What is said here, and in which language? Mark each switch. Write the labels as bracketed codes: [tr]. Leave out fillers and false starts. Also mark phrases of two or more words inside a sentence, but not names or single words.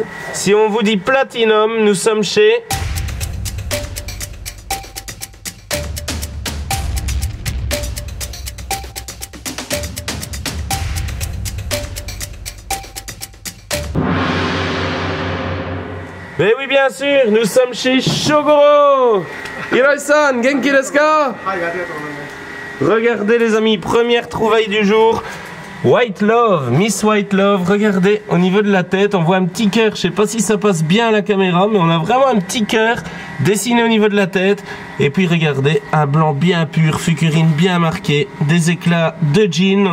[fr] Si on vous dit Platinum, nous sommes chez... Mais oui, bien sûr, nous sommes chez Shogoro. [ja] ヒロイさん、元気ですか? [fr] Regardez les amis, première trouvaille du jour. White Love, Miss White Love. Regardez, au niveau de la tête, on voit un petit cœur. Je sais pas si ça passe bien à la caméra, mais on a vraiment un petit cœur dessiné au niveau de la tête. Et puis regardez, un blanc bien pur, fukurine bien marqué, des éclats de jean.